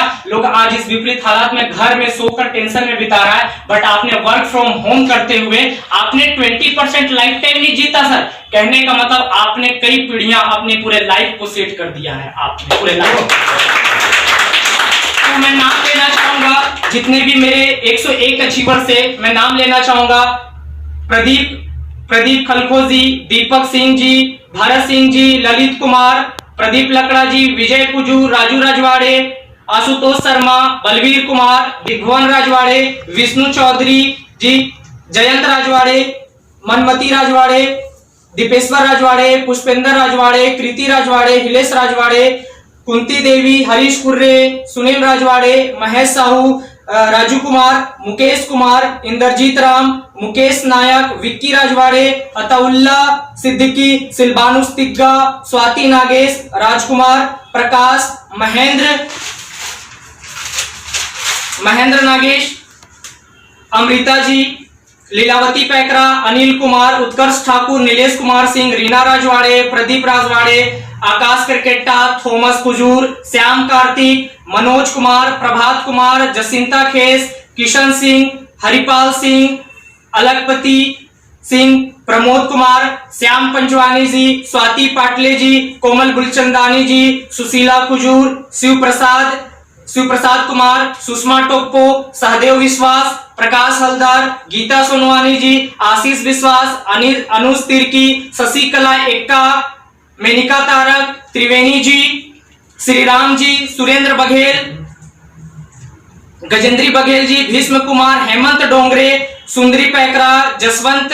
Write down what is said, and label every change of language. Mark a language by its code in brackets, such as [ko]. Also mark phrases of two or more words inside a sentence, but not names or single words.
[hi] लोग आज इस विपरीत हालात में घर में सोकर टेंशन में बिता रहा है, बट आपने [en] work from home [hi] करते हुए आपने 20% [en] life time [hi] नहीं जीता सर, कहने का मतलब आपने कई पीढ़ियां अपने पूरे लाइफ को सेट कर दिया है, आपने पूरे लाइफ। तो मैं नाम लेना चाहूंगा जितने भी मेरे 101 अचीवर से, मैं नाम लेना चाहूंगा प्रदीप खलखोजी, दीपक सिंह जी, भरत सिंह जी, ललित कुमार, प्रदीप लकड़ा जी, विजय कुजू, राजू राजवाड़े, आशुतोष शर्मा, बलवीर कुमार, दिग्भुवन राजवाड़े, विष्णु चौधरी जी, जयंत राजवाड़े, मनमती राजवाड़े, दीपेश्वर राजवाड़े, पुष्पेंद्र राजवाड़े, कृति राजवाड़े, हिलेश राजवाड़े, कुंती देवी, हरीश खुर्रे, सुनील राजवाड़े, महेश साहू, राजू कुमार, मुकेश कुमार, इंद्रजीत राम, मुकेश नायक, विक्की राजवाड़े, अताउल्ला सिद्दीकी, सिलबानुस तिग्गा, स्वाति नागेश, राजकुमार, प्रकाश, महेंद्र नागेश, अमृता जी, लीलावती पैकरा, अनिल कुमार, उत्कर्ष ठाकुर, नीलेश कुमार सिंह, रीना राजवाड़े, प्रदीप राजवाड़े, आकाश क्रिकेटा, थॉमस कुजूर, श्याम कार्तिक, मनोज कुमार, प्रभात कुमार, जसिंता खेस, किशन सिंह, हरिपाल सिंह, अलगपति सिंह, प्रमोद कुमार, श्याम पंचवानी जी, स्वाति पाटले जी, कोमल गुलचंदानी जी, सुशीला कुजूर, शिव प्रसाद कुमार, सुषमा टोप्पो, सहदेव विश्वास, प्रकाश हलदार, गीता सोनवानी जी, आशीष विश्वास, अनुज तिर्की, शशिकला एक्का, मेनिका तारक, त्रिवेणी जी, श्रीराम जी, सुरेंद्र बघेल, गजेंद्री बघेल जी, भीष्म कुमार, हेमंत डोंगरे, सुंदरी पैकरा, जसवंत